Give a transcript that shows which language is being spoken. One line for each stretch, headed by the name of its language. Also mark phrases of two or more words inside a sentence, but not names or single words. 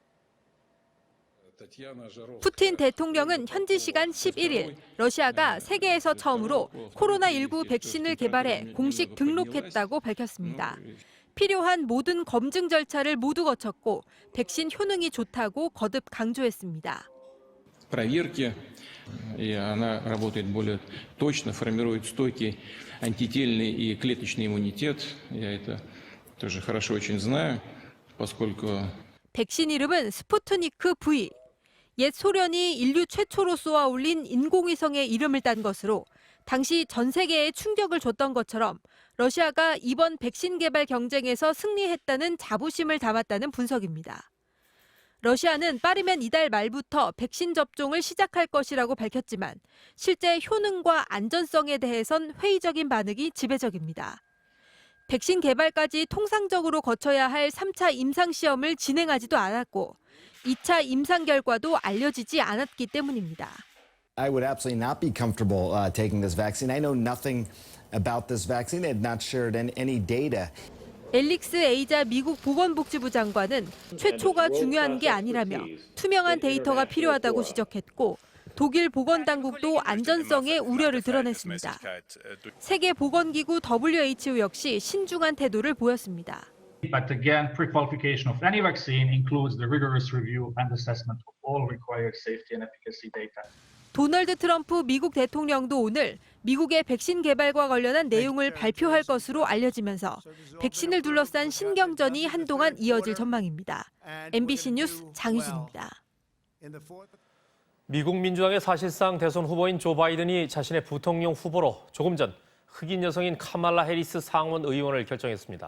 Korean: 푸틴 대통령은 현지 시간 11일 러시아가 세계에서 처음으로 코로나19 백신을 개발해 공식 등록했다고 밝혔습니다. 필요한 모든 검증 절차를 모두 거쳤고 백신 효능이 좋다고 거듭 강조했습니다.
Russian: проверки, и она работает более точно, формирует стойкий антительный и клеточный иммунитет. Я это тоже хорошо очень знаю, поскольку
Korean: 백신 이름은 스푸트니크 V. 옛 소련이 인류 최초로 쏘아 올린 인공위성의 이름을 딴 것으로 당시 전 세계에 충격을 줬던 것처럼 러시아가 이번 백신 개발 경쟁에서 승리했다는 자부심을 담았다는 분석입니다. 러시아는 빠르면 이달 말부터 백신 접종을 시작할 것이라고 밝혔지만 실제 효능과 안전성에 대해선 회의적인 반응이 지배적입니다. 백신 개발까지 통상적으로 거쳐야 할 3차 임상시험을 진행하지도 않았고 2차 임상 결과도 알려지지 않았기 때문입니다.
English: I would absolutely not be comfortable taking this vaccine. I know nothing about this vaccine. They have not shared any data.
Korean: 앨릭스 에이자 미국 보건복지부 장관은 최초가 중요한 게 아니라며 투명한 데이터가 필요하다고 지적했고 독일 보건당국도 안전성에 우려를 드러냈습니다. 세계보건기구 WHO 역시 신중한 태도를 보였습니다.
English: But again, pre-qualification of any vaccine includes the rigorous review and assessment of all required safety and efficacy data.
Korean: 도널드 트럼프 미국 대통령도 오늘 미국의 백신 개발과 관련한 내용을 발표할 것으로 알려지면서 백신을 둘러싼 신경전이 한동안 이어질 전망입니다. MBC 뉴스 장유진입니다. 미국 민주당의 사실상 대선 후보인 조 바이든이 자신의 부통령 후보로 조금 전 흑인 여성인 카말라 해리스 상원 의원을 결정했습니다.